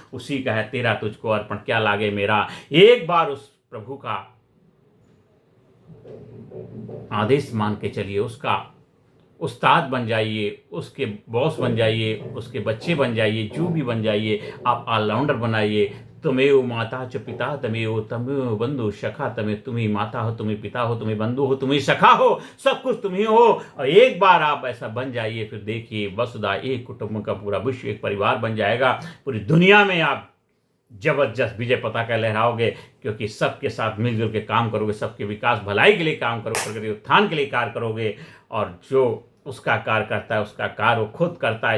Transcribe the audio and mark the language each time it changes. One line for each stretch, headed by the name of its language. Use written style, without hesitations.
Hindi: उसी का है तेरा तुझको अर्पण, क्या लागे मेरा। एक बार उस प्रभु का आदेश मान के चलिए, उसका उस्ताद बन जाइए, उसके बॉस बन जाइए, उसके बच्चे बन जाइए, जो भी बन जाइए। आप ऑलराउंडर बनाइए।
Sanskrit: तुमेव माता च पिता तमेव तमेव बंधु सखा तमे,
Hindi: तुम्ही माता हो, तुम्ही पिता हो, तुम्ही बंधु हो, तुम्ही सखा हो, सब कुछ तुम्ही हो। और एक बार आप ऐसा बन जाइए, फिर देखिए वसुधा, एक कुटुंब का पूरा विश्व एक परिवार बन जाएगा। पूरी दुनिया में आप जबरदस्त विजय पताका लहराओगे, क्योंकि सबके साथ मिलजुल के काम करोगे, सबके विकास भलाई के लिए काम करोगे, प्रगति उत्थान के लिए कार्य करोगे। और जो उसका कार्य करता है उसका कार्य वो खुद करता है।